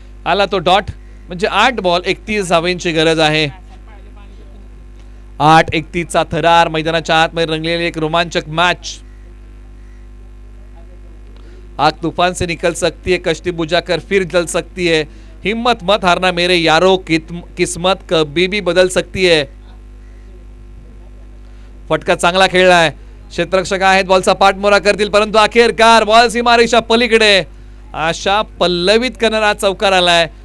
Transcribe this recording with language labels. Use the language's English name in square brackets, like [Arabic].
[Marathi] आला तो डॉट. म्हणजे 8 बॉल 31 धावांची गरज आहे. 8-31 चा थरार. मैदानाच्या आतमध्ये रंगलेली एक रोमांचक मॅच. [Hindi] आग तूफान से निकल सकती है, कश्ती बुझाकर फिर जल सकती है. हिम्मत मत हारना मेरे यारो, किस्मत कभी भी बदल सकती है. [Marathi] फटका चांगला खेळलाय. क्षेत्ररक्षक आहेत, बॉलचा पाठमोरा करतील, परंतु अखेरकार बॉल सीमारेषा पलीकडे. आशा पल्लवित करणारा चौकार आलाय.